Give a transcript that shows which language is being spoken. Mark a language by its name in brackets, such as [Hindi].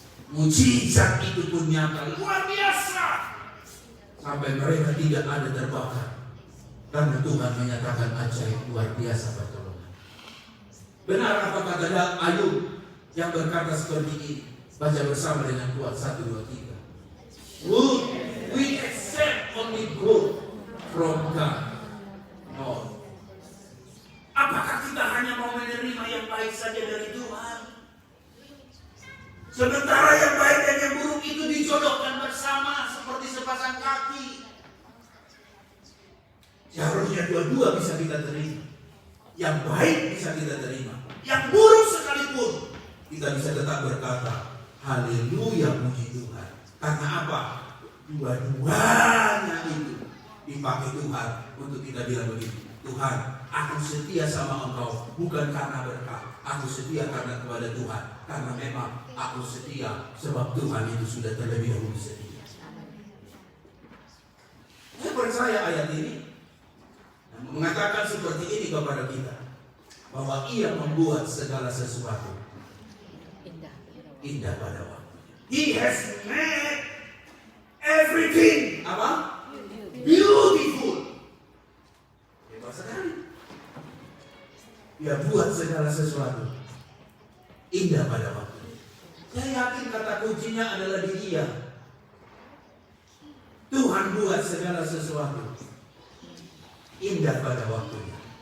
[Indonesian] Mujizat itu pun nyata luar biasa. Sampai mereka tidak ada terbakar. Karena Tuhan menyatakan ajaib luar biasa pertolongan. Benar apa kata Ayub yang berkata seperti ini? Baca bersama dengan kuat 1, 2, 3. [English] Would we accept only good from God? No. [Indonesian] Apakah kita hanya mau menerima yang baik saja dari Tuhan? Sementara yang baik dan yang buruk itu dijodohkan bersama seperti sepasang kaki. Seharusnya dua-dua bisa kita terima. Yang baik bisa kita terima. Yang buruk sekalipun kita bisa tetap berkata, Haleluya, puji Tuhan. Karena apa? Dua-duanya itu dipakai Tuhan untuk kita bilang begini, Tuhan, aku setia sama Engkau bukan karena berkat, aku setia karena kepada Tuhan, karena memang aku setia sebab Tuhan itu sudah terlebih dahulu setia. Saya percaya ayat ini mengatakan seperti ini kepada kita, bahwa Ia membuat segala sesuatu indah pada waktu. [English] He has made everything [Indonesian] apa? [English] Beautiful. [Indonesian] Hebat sekali. Dia buat segala sesuatu indah pada waktu. Saya yakin kata kuncinya adalah di Dia. Tuhan buat segala sesuatu indah pada waktunya.